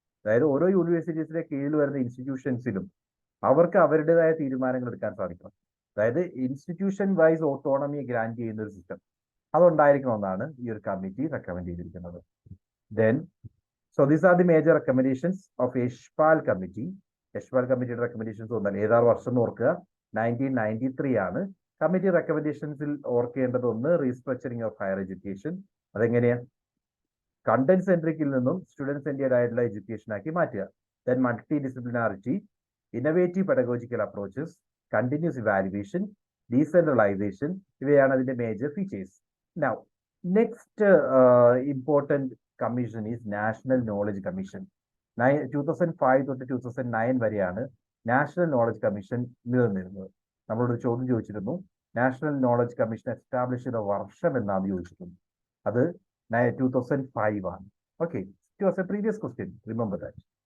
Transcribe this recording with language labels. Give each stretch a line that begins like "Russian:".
Malayalam: അതായത് ഓരോ യൂണിവേഴ്സിറ്റീസിന്റെ കീഴിൽ വരുന്ന ഇൻസ്റ്റിറ്റ്യൂഷൻസിലും അവർക്ക് അവരുടേതായ തീരുമാനങ്ങൾ എടുക്കാൻ സാധിക്കണം. അതായത് ഇൻസ്റ്റിറ്റ്യൂഷൻ വൈസ് ഓട്ടോണമി ഗ്രാന്റ് ചെയ്യുന്ന ഒരു സിസ്റ്റം അതുണ്ടായിരിക്കണമെന്നാണ് ഈ ഒരു കമ്മിറ്റി റെക്കമെൻഡ് ചെയ്തിരിക്കുന്നത്.
English: Then so these are the major recommendations of Ishpal committee.
Malayalam: Ishpal committee recommendations ഒന്നല്ല, 7 വർഷം ഓർക്കുക, 1993 ആണ്. കമ്മിറ്റി റെക്കമെൻഡേഷൻസിൽ ഓർക്കേണ്ടത് ഒന്ന് റീസ്ട്രക്ചറിങ് ഓഫ് ഹയർ എഡ്യൂക്കേഷൻ. അതെങ്ങനെയാ? കണ്ടന്റ് സെൻട്രിക്കിൽ നിന്നും സ്റ്റുഡന്റ് സെൻട്രിയഡ് ആയിട്ടുള്ള എഡ്യൂക്കേഷൻ ആക്കി മാറ്റുക.
English: Then multi disciplinarity, innovative pedagogical approaches, continuous evaluation, decentralisation,
Malayalam: ഇവയാണ് അതിന്റെ major features.
English: Now next important commission is National Knowledge Commission.
Malayalam: 2005 തൊട്ട് 2009 വരെയാണ് നാഷണൽ നോളജ് കമ്മീഷൻ നിലനിന്നിരുന്നത്. നമ്മളോട് ചോദ്യം ചോദിച്ചിരുന്നു, നാഷണൽ നോളജ് കമ്മീഷൻ എസ്റ്റാബ്ലിഷ് ചെയ്ത വർഷം എന്നാണ് ചോദിച്ചിട്ടുണ്ട്. അത് 2005 ആണ്.
English: Okay, it was a previous question, remember that.